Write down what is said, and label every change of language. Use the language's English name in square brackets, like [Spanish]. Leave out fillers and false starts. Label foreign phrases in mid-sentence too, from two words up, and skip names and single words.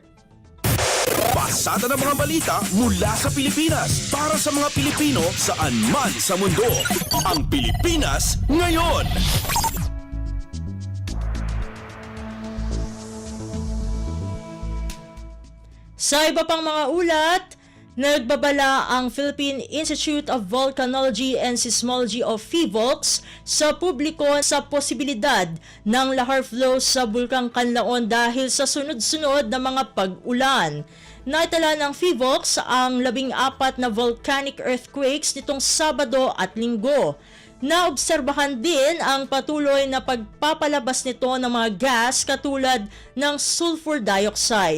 [Filipino] Pasada ng mga balita mula sa Pilipinas para sa mga Pilipino saan man sa mundo. Ang Pilipinas ngayon. Sa iba pang mga ulat, nagbabala ang Philippine Institute of Volcanology and Seismology of PHIVOLCS sa publiko sa posibilidad ng [English] lahar flow [Filipino] sa Bulkang Kanlaon dahil sa sunod-sunod na mga pag-ulan. Naitala ng PHIVOLCS ang 14 na [English] volcanic earthquakes [Filipino] nitong Sabado at Linggo. Naobserbahan din ang patuloy na pagpapalabas nito ng mga gas katulad ng sulfur dioxide.